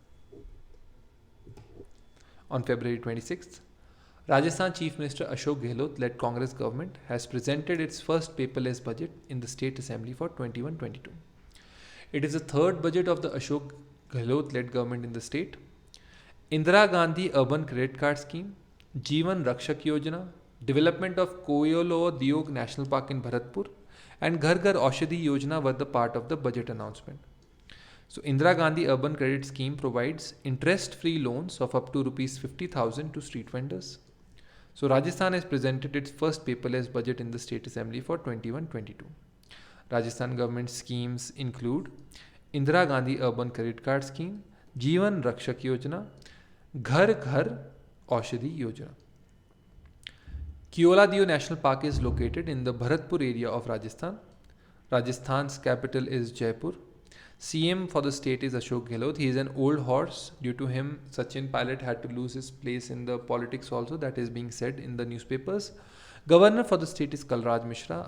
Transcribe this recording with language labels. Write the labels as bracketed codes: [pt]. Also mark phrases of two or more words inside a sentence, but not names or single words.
[en] On February 26th, Rajasthan Chief Minister Ashok Gehlot-led Congress government has presented its first paperless budget in the State Assembly for 21-22. It is the third budget of the Ashok Gehlot-led government in the state. Indira Gandhi Urban Credit Card Scheme, Jeevan Rakshak Yojana, development of Koyolo Diog National Park in Bharatpur, and Ghar Ghar Aushadhi Yojana were the part of the budget announcement. So Indira Gandhi Urban Credit Scheme provides interest-free loans of up to Rs 50,000 to street vendors. So Rajasthan has presented its first paperless budget in the State Assembly for 21-22. Rajasthan government schemes include Indira Gandhi Urban Credit Card Scheme, Jeevan Rakshak Yojana, Ghar Ghar Aushadhi Yojana. Keola Dio National Park is located in the Bharatpur area of Rajasthan. Rajasthan's capital is Jaipur. CM for the state is Ashok Gehlot. He is an old horse. Due to him, Sachin Pilot had to lose his place in the politics also. That is being said in the newspapers. Governor for the state is Kalraj Mishra.